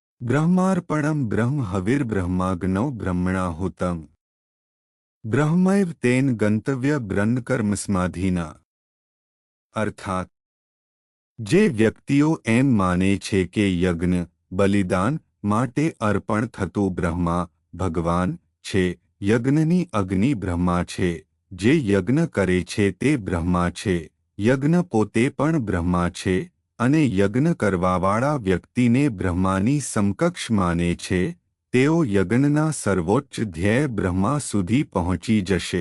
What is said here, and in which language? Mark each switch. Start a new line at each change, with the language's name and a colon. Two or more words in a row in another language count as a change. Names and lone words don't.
Sanskrit: ब्रह्मार्पणं ब्रह्म हविर्ब्रह्माग्नौ ब्रह्मणाहुतं ब्रह्मैव तेन गंतव्य ब्रह्मकर्मस्माधीना।
Gujarati: अर्थात જે વ્યક્તિઓ એમ માને છે કે યજ્ઞ બલિદાન માટે અર્પણ થતું બ્રહ્મા ભગવાન છે, યજ્ઞની અગ્નિ બ્રહ્મા છે, જે યજ્ઞ કરે છે તે બ્રહ્મા છે, યજ્ઞ પોતે પણ બ્રહ્મા છે અને યજ્ઞ કરવાવાળા વ્યક્તિને બ્રહ્માની સમકક્ષ માને છે, તેઓ યજ્ઞના સર્વોચ્ચ ધ્યેય બ્રહ્મા સુધી પહોંચી જશે.